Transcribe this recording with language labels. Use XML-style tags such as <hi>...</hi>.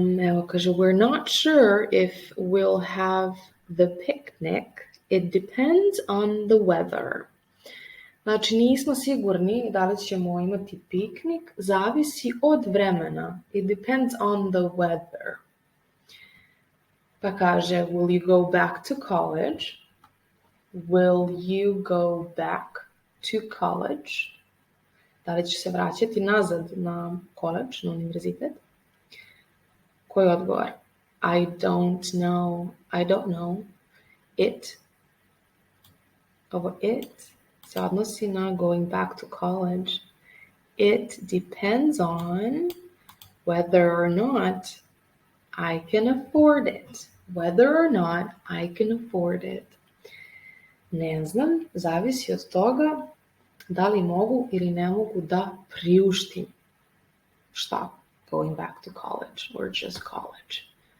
<sr>Evo kaže,</sr> <en>we're not sure if we'll have the picnic. It depends on the weather.</en> <sr>Znači, nismo sigurni da li ćemo imati piknik. Zavisi od vremena.</sr> <en>It depends on the weather.</en> <sr>Pa kaže,</sr> <en>will you go back to college? Will you go back to college?</en> <sr>Da li će se vraćati nazad na college, na univerzitet? Koji je odgovor?</sr> <en>I don't know. It.</en> <sr>Ovo it se odnosi na</sr> <en>going back to college. It depends on whether or not I can afford it. Whether or not I can afford it.</en> <sr>Ne znam, zavisi od toga da li mogu ili ne mogu da priuštim. Šta?</sr> <en>Going back to college or just college.</en>